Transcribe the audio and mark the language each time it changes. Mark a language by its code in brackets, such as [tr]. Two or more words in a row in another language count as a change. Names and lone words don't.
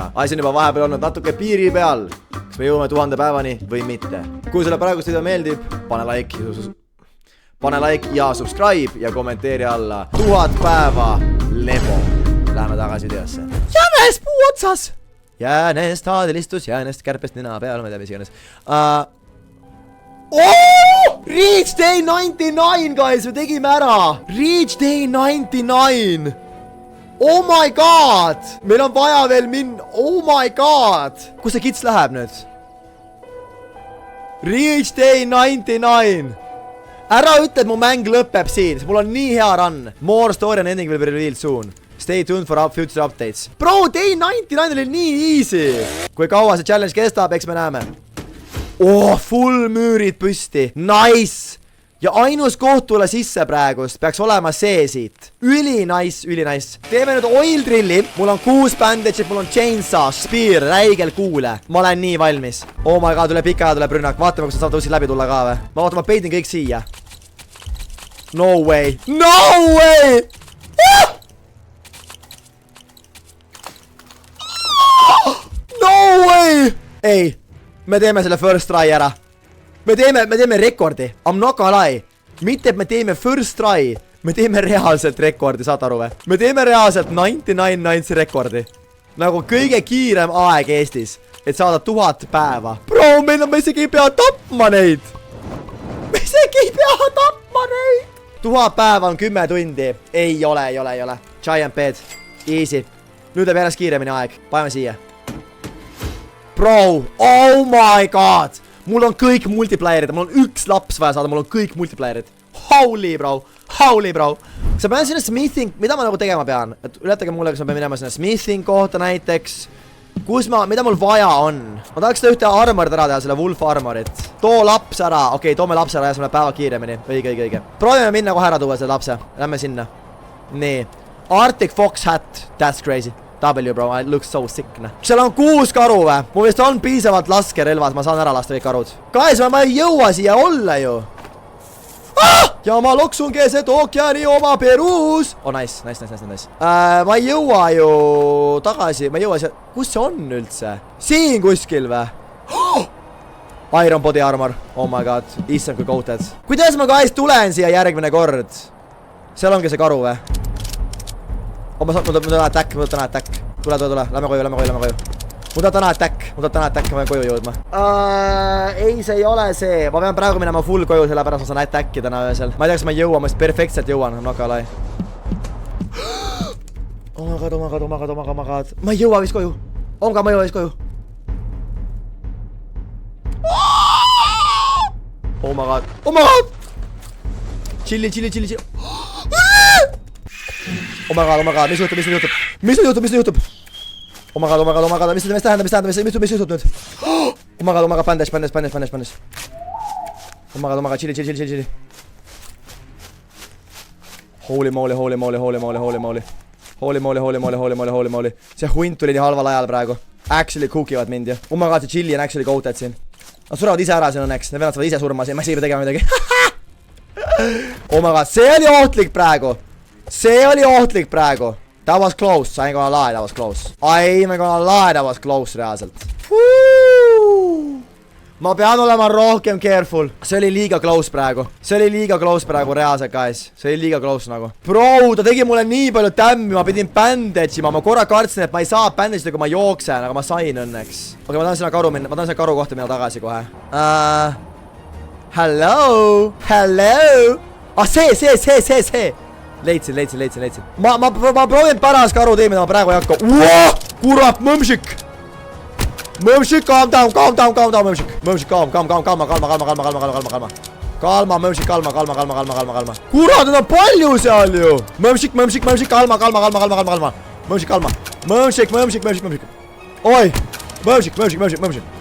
[et] Asi on juba vahepeal olnud natuke piiri peal. Kas me jõuame 1000 päevani või mitte? Kui sulle praegust video meeldib, pane like ja subscribe ja kommenteeri alla 1000 päeva lebo. Läheme tagasi videosse. Jänes puu otsas! Jänes taadelistus, jänes kärpest nina peal, ma ei tea, mis iganes. [en] Reach day 99, guys, me tegime ära. Reach day 99. Oh my god. [et] Meil on vaja veel minna. [en] Oh my god. [et] Kus see kits läheb nüüd? [en] Reach day 99. [et] Ära ütle, et mu mäng lõpeb siin. Mul on nii hea run. [en] More story and ending will be revealed soon. Stay tuned for future updates. [et] Bro, day 99 oli nii easy. Kui kaua see challenge kestab, eks me näeme. Full müürid püsti. Nice. Ja ainus koht tule sisse praegust peaks olema see siit. Üli nice. Teeme nüüd [en] oil drilli. [et] Mul on 6 bandage'id, mul on [en] chainsaw, spear, [et] räigel kuule. Ma olen nii valmis. Oh my god, tuleb pika aja tuleb rünnak. Vaatame, kus saab tõusid läbi tulla ka või. Ma peidin kõik siia. No way. No way! No way! Ei, me teeme selle [en] first try [et] ära. Me teeme rekordi. [en] I'm not gonna lie. [et] Mitte, et me teeme [en] first try. [et] Me teeme reaalselt rekordi, saad aru või? Me teeme reaalselt 99 nights rekordi. Nagu kõige kiirem aeg Eestis. Et saada 1000 päeva. Bro, me isegi ei pea tapma neid. Me isegi ei pea tapma neid. 1000 päeva on 10 tundi. Ei ole. [en] Giant bed. Easy. [et] Nüüd läheb järjest kiiremini aeg. Paneme siia. [en] Bro, oh my god. [et] Mul on kõik multiplayerid, mul on üks laps vaja saada, mul on kõik multiplayerid. [en] Holy bro. [et] Sa pean sinna smithing, mida ma nagu tegema pean? Et ületage mulle, kas ma pean minema sinna smithing kohta näiteks. Mida mul vaja on? Ma tahaks seda ühte armorit ära teha, selle [en] wolf armorit. [et] Too laps ära, okei, toome laps ära ja siis me päeva kiiremini. Õige. Proovime minna kohe ära tuua selle lapse, lähme sinna. Nii, [en] Arctic Fox hat, that's crazy. W bro, it looks so sick. [et] Seal on 6 karu või? Mul vist on piisavalt laskerelvad, ma saan ära lasta kõik karud. Guys, ma ei jõua siia olla ju. Ja ma loksun keset ookeani oma Peruus. Oh nice. Ma ei jõua ju tagasi, ma ei jõua siia. Kus see on üldse? Siin kuskil või? [en] Iron body armor, oh my god, [et] issand kui coated. Kuidas ma guys tulen siia järgmine kord? Seal ongi see karu või? Ma võtan attack. Tule. Lähme koju. Mul tahab täna attack, ma pean koju jõudma. Ei, see ei ole see. Ma pean praegu minema full koju, sellepärast ma saan attacki täna öösel. Ma ei tea, kas ma jõuan, ma just perfektselt jõuan, no ka lai. [en] Oh my god. [et] Ma ei jõua vist koju. Ma jõua vist koju. [en] Oh my god. Chilli. Oh my god, [et] mis juhtub? [en] Oh my god, [et] mis tähendab, mis juhtub nüüd? [en] Oh my god, bandage. Oh my god, chilli. Holy moly. [et] See hunt tuli nii halval ajal praegu. [en] Actually cookivad [et] mind ju. [en] Oh my god, [et] see chilli on [en] actually goated [et] siin. Nad surevad ise ära siin õnneks, need vennad saavad ise surma siin, ma ei saa tegema midagi. [en] Oh my god, [et] see oli ohtlik praegu. [en] That was close, I ain't gonna lie, that was close reaalselt. [et] Ma pean olema rohkem careful. See oli liiga close praegu reaalselt, guys. See oli liiga close nagu. Bro, ta tegi mulle nii palju tämmi, ma pidin bandage'ima. Ma korra kartsin, et ma ei saa bandage'ida, kui ma jooksen, aga ma sain õnneks. Okei, ma tahan sinna karu kohta minna tagasi kohe. [en] Hello. See. [et] Leidsin. Ma proovin paras karu tee, mida ma praegu ei hakka. Kurat, mõmšik, [en] calm down, [et] mõmšik, kalma, mõmšik, kalma. Kurat, nad on palju seal ju. Mõmšik, kalma. Mõmšik, kalma. Mõmšik. Oi, mõmšik.